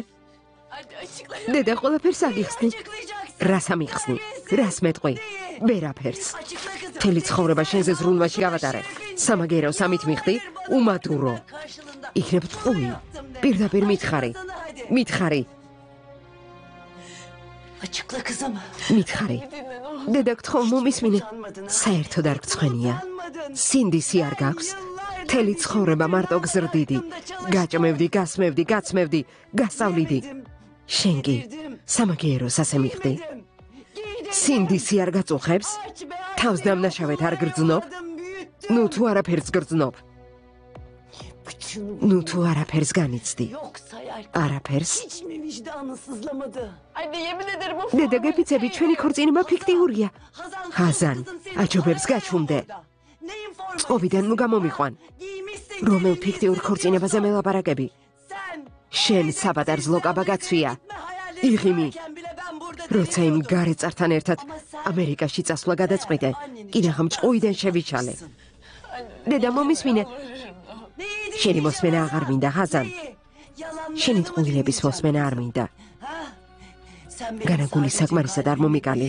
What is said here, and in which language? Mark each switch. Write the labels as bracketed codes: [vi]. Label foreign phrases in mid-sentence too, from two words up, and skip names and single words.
[ka] დედა ყველაფერს აგიხსნი. რას ამიხსნი? რას მეტყვი? ვერაფერს. მთელი ცხოვრება შენზე ზრუნვაში გავატარე. სამაგეროს ამით მიხდი? უმადურო. იქნებ ტყუი. პირდაპირ მითხარი. მითხარი. [tr] Açıkla kızım. [ka] მითხარი. დედა გთხოვ მომისმინე. საერთოდ არ გცხვენია. სინდისი არ გაქვს. მთელი ცხოვრება მარტო გზრდიდი. გაჭმევდი, გასმევდი, გაცმევდი, გასწავლიდი. შენ კი სამაგეროს ასე მიხდი? სინდისი არ გაწუხებს? თავს დამნაშავედ არ გრძნობ? ნუ თუ არაფერს გრძნობ. ნუ თუ არაფერს განიცდი. არაფერს? [tr] Hiç mi vicdanı sızlamadı? Anne yemin ederim o [ka] დედა გეფიცები ჩვენი ქორწინება ფიქტიურია. ხაზან, აჯობებს გაჩუმდე. [tr] Neyin forması? [ka] წყობიდან ნუ გამომიყვან. [tr] Giymişsin. [ka] რომელ ფიქტიურ ქორწინებაზე მელაპარაკები? [tr] Sen. [ka] შენ საპატარძლო კაბა გაცვია. [tr] Hayallerini [ka] იღიმი. [tr] bile ben burada [ka] როცა იმ გარეწართან ერთად ამერიკაში წასვლა გადაწყვიტე, კიდაღამ ჭყუიდან შევიჩალე. დედა მომისმინე. შენი მოსმენა აღარ მინდა, ხაზან. შენი ტყუილების მოსმენა არ მინდა. განაგული საკმარისად არ მომიკალი.